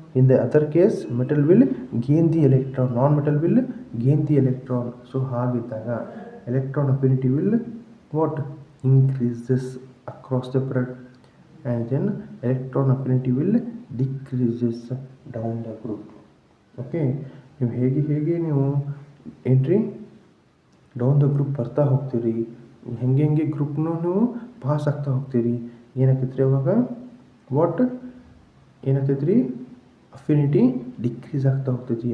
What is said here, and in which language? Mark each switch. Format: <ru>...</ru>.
<en>In the other case metal will gain the electron, non metal will gain the electron.</en> <kn>So ಹಾಗಿದ್ದಾಗ</kn> <en>Electron affinity will what increases across the period, and then electron affinity will decreases down the group.</en> <kn>Okay, ನೀವು ಹೇಗೆ ನೀವು ಏನ್ರಿ down the group ಬರ್ತಾ ಹೋಗ್ತೀರಿ, ಹೆಂಗೆ ಗ್ರೂಪ್ನೂ ನೀವು pass ಆಗ್ತಾ ಹೋಗ್ತೀರಿ. ಏನಾಗ್ತೈತೆ ರೀ ಅವಾಗ, ವಾಟ್ ಏನಾಗ್ತೈತೆ ರೀ, ಅಫಿನಿಟಿ ಡಿಕ್ರೀಸ್ ಆಗ್ತಾ ಹೋಗ್ತೈತಿ.</kn>